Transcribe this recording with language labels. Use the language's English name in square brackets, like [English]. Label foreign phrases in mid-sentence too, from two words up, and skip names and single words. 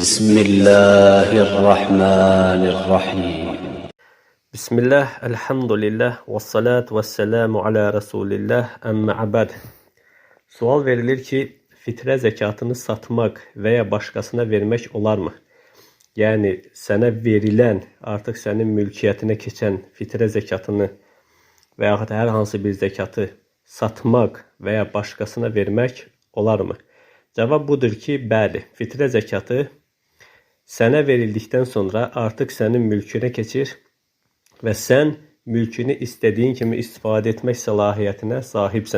[Arabic] Bismillahirrahmanirrahim. بسم الله، الحمد لله، والصلاة والسلام على رسول الله، أما بعد. [Azerbaijani] Sual verilir ki, [Turkish] fitre zekatını satmak veya başkasına vermek [Azerbaijani] olar mı? Yani sənə verilən, artıq sənin mülkiyyətinə keçən fitre zekatını və yaxud hər hansı bir zekatı satmaq və ya başqasına vermək olar mı? Cavab budur ki, bəli, fitre zekatı sənə verildikdən sonra artıq sənin mülkünə keçir və sən mülkünü istədiyin kimi istifadə etmək səlahiyyətinə sahibsən.